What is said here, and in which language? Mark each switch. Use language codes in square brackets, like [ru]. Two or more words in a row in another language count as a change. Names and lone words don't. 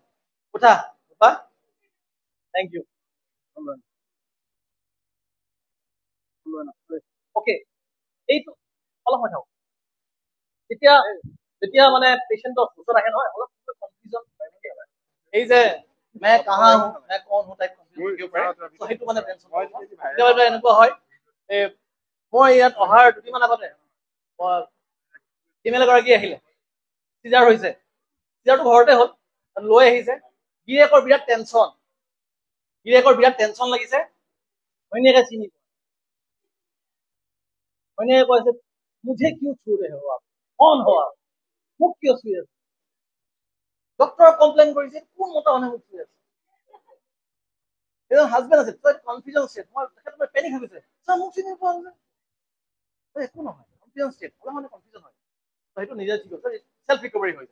[as] উঠা উঠা, [en] thank you. [as] অ'কে, এইটো অলপ সময় থাকক। যেতিয়া মানে পেচেণ্টৰ ওচৰত আহে নহয়, অলপ কনফিউজন এই যে [hi] मैं कहाँ हूँ मैं कौन हूँ [as] টাইপ কনফিউজন পাৰে, তো সেইটো মানে টেনচন হয়। কেতিয়াবা এনেকুৱা হয়, মই ইয়াত অহাৰ 2 দিনমান আগতে ফিমেল এগৰাকী আহিলে, চিজাৰ হৈছে, চিজাৰটো ঘৰতে হ'ল, লৈ আহিছে। গিৰিয়েকৰ বিৰাট টেনচন লাগিছে, ঘৈণীয়েকে চিনি পোৱা। ঘৈণীয়েকে কৈছে [hi] मुझे क्यों छू रहे हो आप, कौन हो आप, [as] মোক কিয় চুই আছে? ডক্টৰক কমপ্লেইন কৰিছে, কোন মতা মানুহে মোক চুই আছে? এজন হাজবেণ্ড আছে, [en] confusion state, [as] তেখেতৰ পেনিক হৈ গৈছে, মোক চিনি পোৱা হৈছে। একো নহয়, [en] confusion state, [as] অলপ মানে কনফিউজন হয়, সেইটো নিজে ঠিক হৈছে, [en] self recovery [as] হৈ যায়।